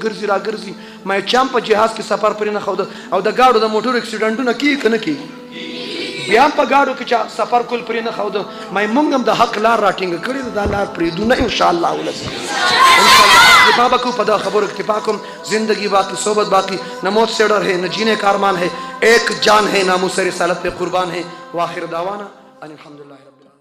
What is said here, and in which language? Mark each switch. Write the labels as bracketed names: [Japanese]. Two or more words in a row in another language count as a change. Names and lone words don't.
[Pashto] ګرځي را ګرځي مې چا هم په جهاز کې سفر پرې نه ښوده او د ګاډو د موټرو اکسیډنټونه کیږي که نه کیږي بیا هم په ګاډو کې چا سفر کول پرې نه ښوده مې موږ هم د حق لار راټینګه کړې ده دا لار پرېږدو نه [Arabic] انشاءالله العظیم [Pashto] اکتفا بکو پدا خبر اکتفا کم [Urdu] زندگی باقی صحبت باقی نہ موت سے ڈر ہے نہ جینے کا ارمان ہے ایک جان ہے ناموس رسالت پہ قربان ہے [Arabic] واخر دعوانا ان الحمدللہ